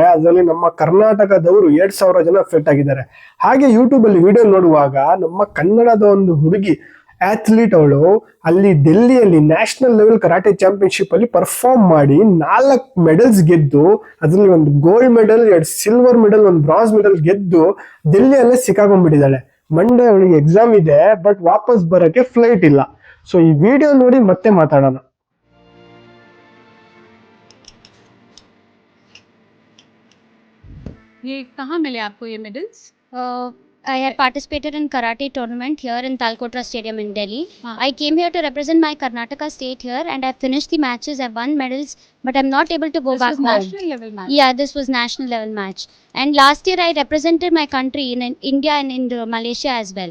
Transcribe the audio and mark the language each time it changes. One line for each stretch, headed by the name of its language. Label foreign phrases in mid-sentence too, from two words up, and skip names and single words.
Kannada: ಅದರಲ್ಲಿ ನಮ್ಮ ಕರ್ನಾಟಕದವರು 2,000 ಜನ ಅಫೆಕ್ಟ್ ಆಗಿದ್ದಾರೆ. ಹಾಗೆ ಯೂಟ್ಯೂಬ್ ಅಲ್ಲಿ ವಿಡಿಯೋ ನೋಡುವಾಗ ನಮ್ಮ ಕನ್ನಡದ ಒಂದು ಹುಡುಗಿ ಅಥ್ಲೀಟ್, ಅವಳು ಅಲ್ಲಿ ಡೆಲ್ಲಿಯಲ್ಲಿ
English: national level karate championship
Kannada: ಅಲ್ಲಿ ಪರ್ಫಾರ್ಮ್ ಮಾಡಿ 4 ಮೆಡಲ್ಸ್ ಗೆದ್ದು, ಅದರಲ್ಲಿ ಒಂದು
English: gold medal,
Kannada: 2
English: silver medal,
Kannada: 1
English: bronze medal
Kannada: ಗೆದ್ದು ಡೆಲ್ಲಿಯಲ್ಲೇ ಸಿಕ್ಕಾಕೊಂಡ್ಬಿಟ್ಟಿದ್ದಾಳೆ. ಮಂಡೇ ಅವಳಿಗೆ ಎಕ್ಸಾಮ್ ಇದೆ, ಬಟ್ ವಾಪಸ್ ಬರಕ್ಕೆ ಫ್ಲೈಟ್ ಇಲ್ಲ. ಸೊ ಈ ವಿಡಿಯೋ ನೋಡಿ ಮತ್ತೆ ಮಾತಾಡೋಣ.
Hindi: ये कहाँ मिले आपको ये मेडल्स?
English: I had participated in karate tournament here in Talkotra Stadium in Delhi. I came here to represent my Karnataka state here, and I finished the matches. I won medals, but I'm not able to go back home. This was national level match. Yeah, this was national level match. And last year I represented my country in India and in Malaysia as well.